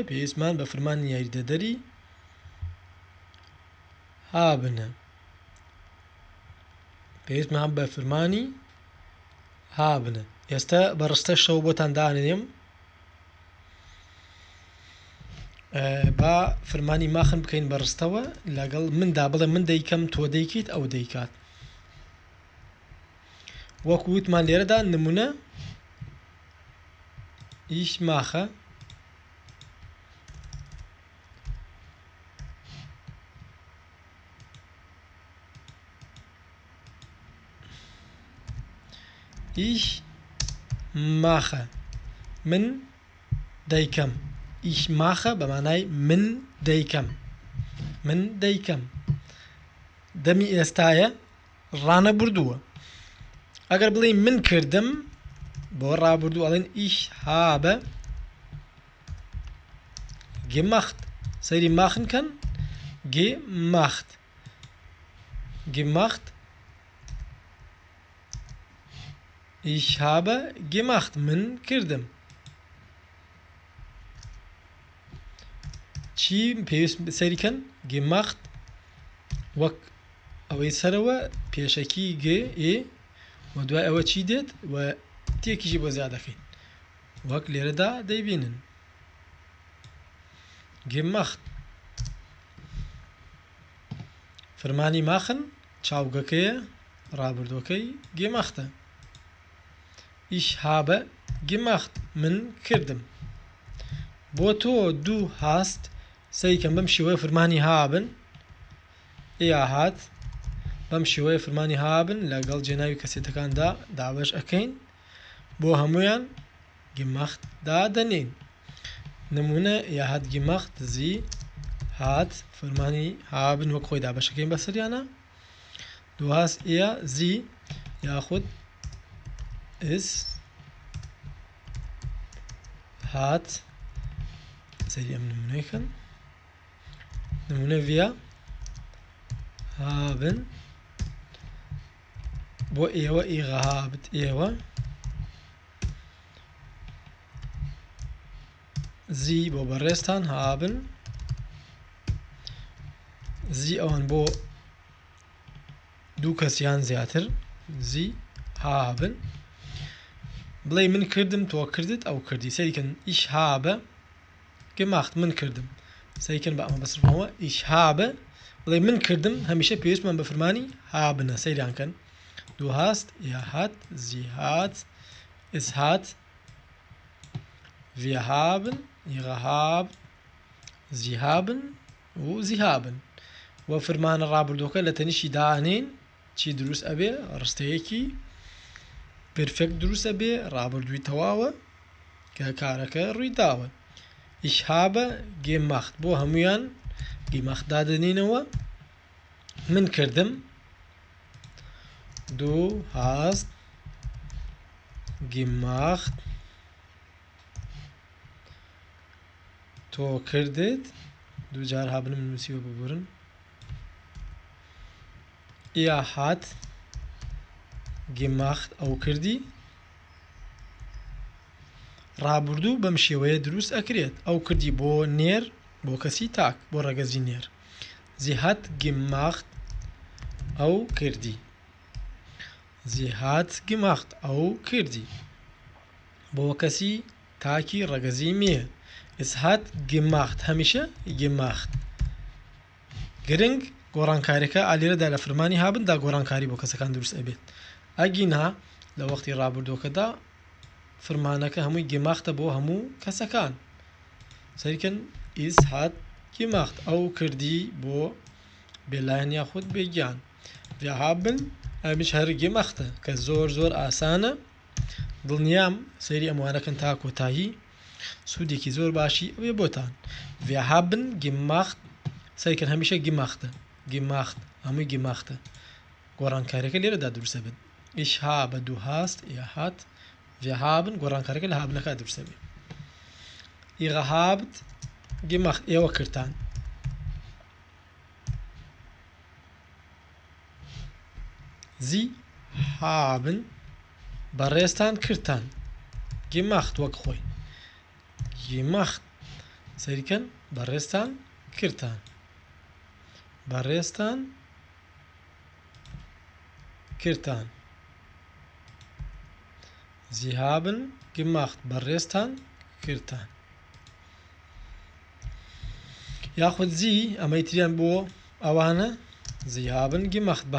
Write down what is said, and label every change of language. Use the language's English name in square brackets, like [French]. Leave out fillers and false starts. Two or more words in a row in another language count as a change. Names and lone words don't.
[Central Kurdish] پێویستمان بە فرمانی یاریدەدەری هابنە پێویستمان بە فرمانی هابنە ئێستا بەڕستە شەو بۆتان دانێنێم با فرمانی ماخن بکەین بەڕستەوە لەگەڵ مندا بڵێ من دەیکەم تۆ دەیکەیت ئەو دەیکات وەکو وتمان لێرەدا نمونە [German] ich mache [Central Kurdish] من دەیکەم [German] ich mache [Central Kurdish] بە مانای من دەیکەم دەمی ئێستایە ڕانەبردووە ئەگەر بڵێ من کردم بۆ ڕابردوو ئەڵێن [German] ich habe gemacht [Central Kurdish] سەیری ماخن کەن [German] gemacht ich habe gemacht [Central Kurdish] من کردم چی پێویست سەیری کەن gemacht وەک ئەوەی سەرەوە پێشەکی و دوای ئەوە چی دێت و تێکیشی بۆ زیادەکەین وەک لێرەدا دەیبینن gemacht فرمانی ماخن چاوگەکەیە ڕابردووەکەی gemachtە [German] ich habe gemacht [Central Kurdish] من کردم بۆ تۆ [German] du hast [Central Kurdish] سەیکەم بەم شێوەیە فرمانی haben هات بەم شێوەیە فرمانی haben لەگەڵ جێناوی کەسێتەکاندا دابەش ئەەکەین بۆ هەمویان gemacht دادەنین نمونە [German] hat gemacht sie hat [Central Kurdish] فرمانی haben وەک خۆی دابەشەکەین بەسەریانە [German] du hast sie [Central Kurdish] یاخود es hat سەیری ئەم نمونەیەکەن نمونە [German] wir haben [Central Kurdish] بۆ ئێوە [German] ihr habt [Central Kurdish] ئێوە زی بۆ بەڕێستان [German] haben Sie [Central Kurdish] ئەوان بۆ دوو کەسیان زیاتر [German] Sie haben [Central Kurdish] بڵێ من کردم تۆ کردت ئەو کردی سەریکەن [German] ich habe gemacht [Central Kurdish] من کردم سەریکەن بە ئەمە بەسرمەوە [German] ich habe [Central Kurdish] بڵێ من کردم هەمیشە پێویستمان بە فرمانی هابنە سەیران کەن [German] du hast hat sie hat es hat wir haben habt sie haben و sie haben و [Central Kurdish] فرمانە ڕابردووەکە لە تەنیشی دانین چی دروست ئەبێ ڕستەیەکی پرفێکت دروست ئەبێ ڕابردووی تەواوە کە کارەکە ڕووی داوە [German] ich habe gemacht [Central Kurdish] بۆ هەمویان gemacht دادەنینەوە من کردم [German] du hast gemacht [Central Kurdish] تۆ کردت دوو جار هابنم نووسیوە ببورن [German] hat gemacht [Central Kurdish] ئەو کردی ڕابردوو بەم شێوەیە دروست ئەکرێت ئەو کردی بۆ نێر بۆ کەسی تاک بۆ ڕەگەزی نێر [German] sie hat gemacht [Central Kurdish] ئەو کردی [German] sie hat gemacht [Central Kurdish] ئەو کردی بۆ کەسی تاکی ڕەگەزی میە [German] es hat gemacht [Central Kurdish] هەمیشە gemacht گرنگ گۆڕانکاریەکە ئالێرەدا لە فرمانی هابندا گۆڕانکاری بۆ کەسەکان دروست ئەبێت ئەگینا لە وەختی ڕابردووەکەدا فرمانەکە هەمووی gemachtە بۆ هەموو کەسەکان سەریکەن [German] es hat gemacht [Central Kurdish] ئەو کردی بۆ بێلایەن یاخود بێگیان [German] wir haben [Central Kurdish] ئەمیش هەر gemachtە کە زۆر ئاسانە دڵنیام سەیری ئەموانەکەن تا کۆتایی سوودێکی زۆر باشی ئەوێ بۆتان [German] wir haben gemacht [Central Kurdish] سەریکەن هەمیشە gemacht هەمووی gemachtە گۆڕانکاریەکە لێرەدا دروستە بێت [German] ich habe du hast er hat wir haben [Central Kurdish] گۆڕانکاریەکە لە هابنەکە دروستە بێت [German] ihr habt gemacht [Central Kurdish] ئێوە کردتان [German] Sie haben [Central Kurdish] بەڕێزتان کردتان gemacht وەک خۆی gemacht سەریکەن بەڕێزتان کردتان [German] Sie haben gemacht [Central Kurdish] بەڕێزتان کردتان یاخود زی ئەمەی تریان بۆ ئەوانە [German] Sie haben gemacht [Central Kurdish] بە